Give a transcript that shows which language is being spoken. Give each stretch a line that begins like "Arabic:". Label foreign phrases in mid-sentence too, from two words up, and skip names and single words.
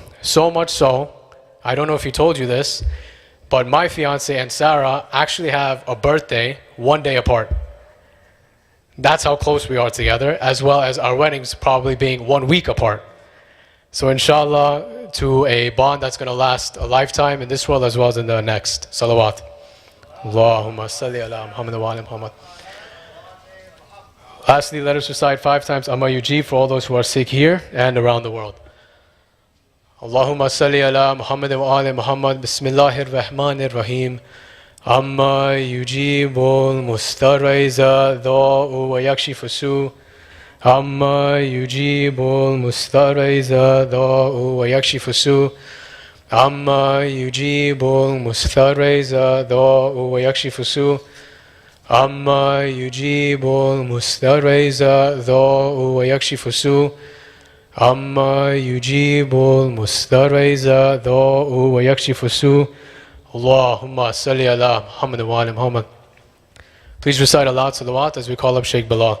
English: So much so, I don't know if he told you this, but my fiancée and Sarah actually have a birthday 1 day apart. That's how close we are together, as well as our weddings probably being 1 week apart. So inshallah, to a bond that's going to last a lifetime in this world as well as in the next. Salawat.
Arabic: اللهم صل على محمد وعلى محمد.
English: Lastly, let us recite 5 times Amma Yujib for all those who are sick here and around the world.
Arabic: اللهم صل على محمد وعلى محمد. بسم الله الرحمن الرحيم. أمن يجيب المضطر إذا دعاه ويكشف السوء. أمن يجيب المضطر إذا دعاه ويكشف السوء. أمن يجيب المضطر إذا دعاه ويكشف السوء. أمن يجيب المضطر إذا دعاه ويكشف السوء. أمن يجيب المضطر إذا دعاه ويكشف السوء. اللهم صل على محمد وعلى محمد.
English: Please recite aloud salawat as we call up Sheikh Bilal.